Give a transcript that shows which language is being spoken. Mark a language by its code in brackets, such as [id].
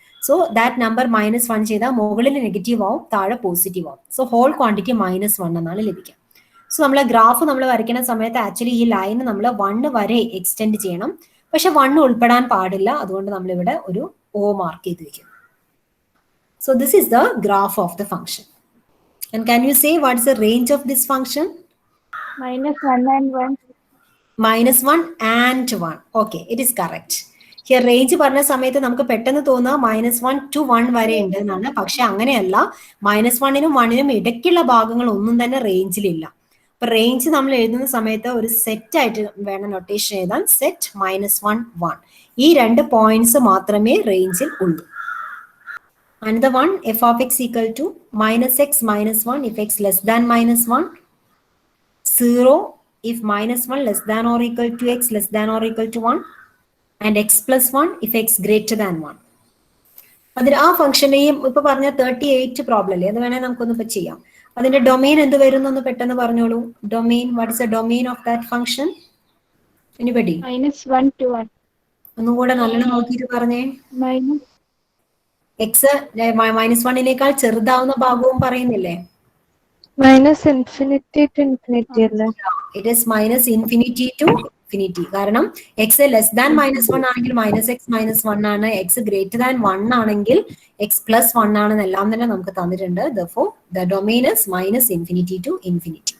[ml] So that number -1 ചെയ്താൽ മുകളിൽ negative ആവും, താഴെ പോസിറ്റീവ് ആവും. സോ ഹോൾ ക്വാണ്ടിറ്റി -1 എന്നാണ് ലഭിക്കുക. സോ നമ്മളെ ഗ്രാഫ് നമ്മൾ വരയ്ക്കുന്ന സമയത്ത് ആക്ച്വലി ഈ ലൈൻ നമ്മൾ 1 വരെ എക്സ്റ്റെൻഡ് ചെയ്യണം. പക്ഷെ 1 ഉൾപ്പെടാൻ പാടില്ല. അതുകൊണ്ട് നമ്മൾ ഇവിടെ ഒരു O മാർക്ക് ചെയ്ത് വെക്കും. [en] So this is the graph of the function. And can you say what is the range of this function? -1 and 1. -1 and 1. Okay, it is correct. [ml] Here range പറഞ്ഞ സമയത്ത് നമുക്ക് പെട്ടെന്ന് തോന്നുക -1 to 1 വരെ ഉണ്ട് എന്നാണ്. പക്ഷെ അങ്ങനെയല്ല. -1നും 1നും ഇടയ്ക്കുള്ള ഭാഗങ്ങൾ ഒന്നും തന്നെ റേഞ്ചിലില്ല. അപ്പൊ റേഞ്ച് നമ്മൾ എഴുതുന്ന സമയത്ത് ഒരു സെറ്റ് ആയിട്ട് വേണം നൊട്ടേഷൻ എഴുതാൻ. സെറ്റ് -1 1 ഈ 2 പോയിന്റ്സ് മാത്രമേ റേഞ്ചിൽ ഉള്ളൂ. [en] Another one, f of x equal to -x -1 if x less than -1, 0 if -1 less than or equal to x less than or equal to 1, and x plus 1 if x greater than 1. [ml] അതിന് ആ ഫംഗ്ഷനെയും ഇപ്പൊ പറഞ്ഞ 38 problem അല്ലേ, അത് വേണേൽ നമുക്കൊന്ന് ഇപ്പൊ ചെയ്യാം. അതിന്റെ ഡൊമെയിൻ എന്ത് വരുന്നു പെട്ടെന്ന് പറഞ്ഞോളൂ. Domain, [en] What is the domain of that function? Anybody? -1 to 1. [ml] ഒന്നും കൂടെ നല്ലോണം നോക്കിയിട്ട് പറഞ്ഞേ. x -1നേക്കാൾ ചെറുതാവുന്ന ഭാഗവും പറയുന്നില്ലേ? -∞ to ∞ അല്ലേ? [en] It is -∞ to ∞. [ml] കാരണം x ലെസ് ദാൻ -1 ആണെങ്കിൽ -x -1 ആണ്. x ഗ്രേറ്റർ ദാൻ 1 ആണെങ്കിൽ x plus 1 ആണെന്ന് എല്ലാം തന്നെ നമുക്ക് തന്നിട്ടുണ്ട്. [en] Therefore the domain is -∞ to ∞.